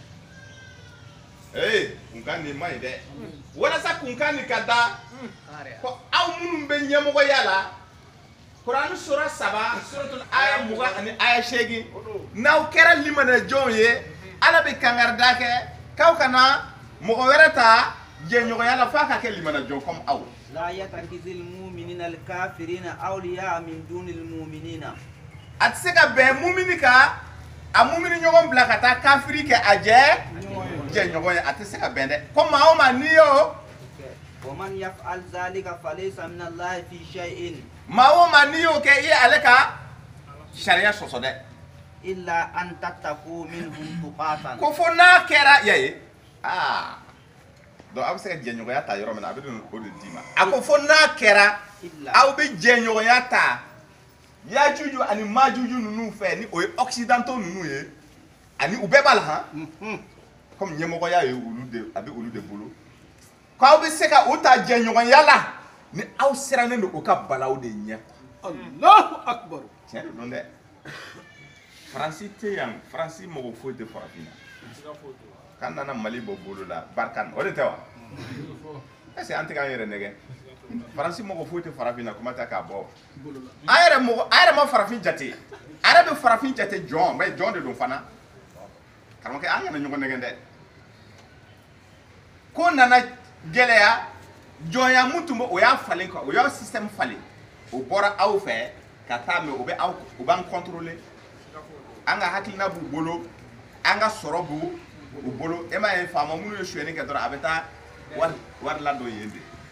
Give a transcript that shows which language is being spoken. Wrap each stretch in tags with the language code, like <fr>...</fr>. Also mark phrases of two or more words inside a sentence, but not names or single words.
<bm>kunkan nin ma ɲi dɛ walasa kunkan nin ka da ko aw minnu bɛ ɲɛmɔgɔya la Kurani sura 7 suratul aya 20 ani aya 8 n'aw kɛra limanajɔnw ye ala bɛ kangarida kɛ k'aw kana mɔgɔ wɛrɛ ta jɛɲɔgɔnya la f'a ka kɛ limanajɔn comme aw</bm> <ar>لا يتخذ المؤمنين الكافرين أولياء من دون المؤمنين</ar> <bm>a tɛ se ka bɛn mumini kan a mumini ɲɔgɔn bila ka taa kafiri kɛ a jɛɲɔgɔn ye a tɛ se ka bɛn dɛ ko maa o maa n'i y'o</bm> <ar>ومن يفعل ذلك فليس من الله في شيء</ar> <bm>maa o maa n'i y'o kɛ i ye ale ka sariya sɔsɔ dɛ</bm> <ar>إلا أن تتقوا منهم تقاتا</ar> <bm>ko fo n'a kɛra ya ye donc aw bɛ se ka jɛɲɔgɔnya ta yɔrɔ min na a bɛ o de d'i ma a ko fo n'a kɛra aw bɛ jɛɲɔgɔnya ta yajuju ani majuju ninnu fɛ ni o ye occidentaux ninnu ye ani u bɛɛ b'a la han comme ɲɛmɔgɔya ye olu de a bɛ olu de bolo k'aw bɛ se ka o ta jɛɲɔgɔnya la ni aw sirannen don o ka balaw de ɲɛ Allahu Akbar tiɲɛ de don dɛ Faransi tɛ yan Faransi mɔgɔ foyi tɛ farafin na k'an nana Mali bɔ bolo la barika o de tɛ wa</bm> <fr>est-ce que</fr> <bm>an tɛ k'an yɛrɛ nɛgɛ Faransi mɔgɔ foyi tɛ farafin na kuma tɛ k'a bɔ a yɛrɛ ma farafin jate a yɛrɛ bɛ farafin jate jɔn mais jɔn de don fana karamɔgɔkɛ an kana ɲɔgɔn nɛgɛ dɛ ko nana gɛlɛya jɔnya mun tun bɛ o y'a falen quoi o y'a système falen o bɔra aw fɛ ka taa mais o b'an contrôler an ka hakilina b'u bolo an ka sɔrɔ b'u bolo e m'a ye faama minnu ye suyɛni kɛ dɔrɔn a bɛ taa wari ladon yen de</bm>